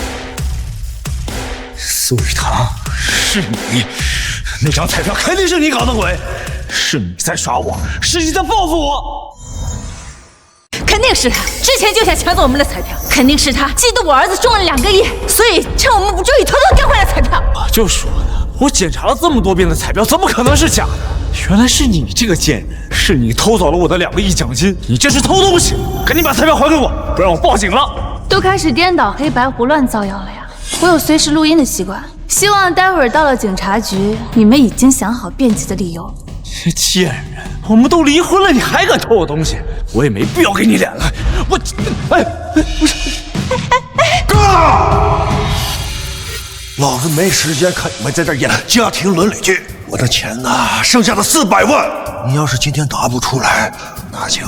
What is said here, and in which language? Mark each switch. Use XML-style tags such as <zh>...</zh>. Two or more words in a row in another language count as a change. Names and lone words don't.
<zh>蘇雨堂，是你，那張彩票肯定是你搞的鬼，是你在耍我，是你在報復我。肯定是他，之前就想搶走我們的彩票，肯定是他嫉妒我兒子中了2個億，所以趁我們不注意偷偷幹壞了彩票。我就說呢，我檢查了這麼多遍的彩票，怎麼可能是假的？原來是你這個賤人，是你偷走了我的 2個億獎金，你這是偷東西！趕緊把彩票還給我，不然我報警了。都開始顛倒黑白胡亂造謠了呀！我有隨時錄音的習慣，希望待會兒到了警察局，你們已經想好辯解的理由。賤人，我們都離婚了，你還敢偷我東西？我也沒必要給你臉了。我，不是，哥！老子没时间看你們在這演家庭倫理劇。我的錢呢，剩下的400萬，你要是今天答不出來，那就……</zh>